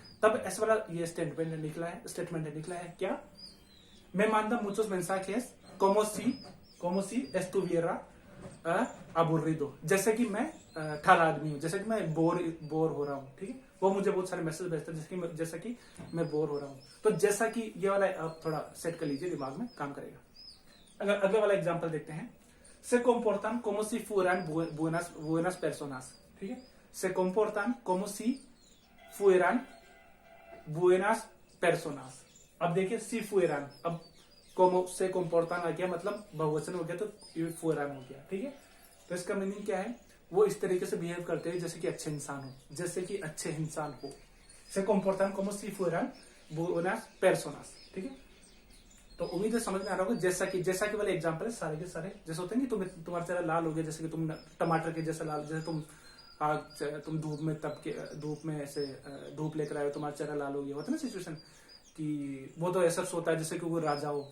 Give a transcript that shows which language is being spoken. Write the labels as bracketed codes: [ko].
[hi] तब ऐसा वाला ये स्टेटमेंट निकला है क्या, [es] मैं मानता मुचोस मेंसाjes como si estuviera aburrido, [hi] जैसे कि मैं ठग आदमी हूँ, जैसे कि मैं बोर हो रहा हूँ। ठीक है, वो मुझे बहुत सारे मैसेज भेजते हैं जैसा कि मैं बोर हो रहा हूँ। तो जैसा कि ये वाला आप थोड़ा सेट कर लीजिए, दिमाग में काम करेगा। अगर अगले वाला एग्जांपल देखते हैं, [es] se comportan como si fueran buenas personas। [hi] ठीक है, [es] se comportan como si fueran buenas personas। [hi] अब देखिए [es] si fueran, [hi] अब como से comportan आ गया, मतलब बहुवचन हो गया, तो fueran हो गया। ठीक है, तो इसका मीनिंग क्या है, वो इस तरीके से बिहेव करते हैं जैसे कि अच्छे इंसान हो, जैसे कि अच्छे इंसान हो। [es] se comportan como si fueran buenas personas। [hi] ठीक है, तो उम्मीद है समझ में आ रहा होगा। जैसा कि वाले एग्जांपल है सारे के सारे, जैसे होते हैं कि तुम्हारा चेहरा लाल हो गया, जैसे कि तुम टमाटर के जैसा लाल, जैसे तुम धूप में ऐसे धूप लेकर आए हो, तुम्हारा चेहरा लाल हो गया, होता है ना सिचुएशन कि वो तो ऐसा सोता है जैसे कि वो राजा हो।